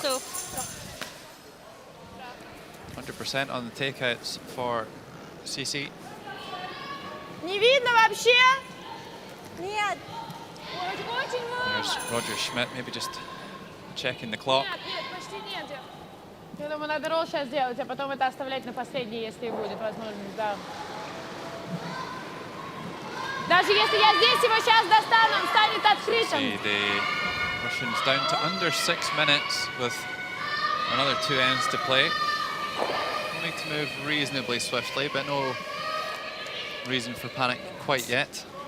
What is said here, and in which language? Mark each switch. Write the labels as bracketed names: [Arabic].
[English] så. 100% on the takeouts for CC. [Russian] Не видно вообще? Нет. [English] There's Roger Schmidt, maybe just checking the clock. [Russian] Нет, почти нет. Я думаю, надо ролл сейчас сделать, а потом это оставлять на последний, если будет возможность, да. Даже если я здесь его сейчас достану, он станет открытым. [English] See the Russians down to under 6 minutes with another 2 ends to play. We'll need to move reasonably swiftly, but no reason for panic quite yet.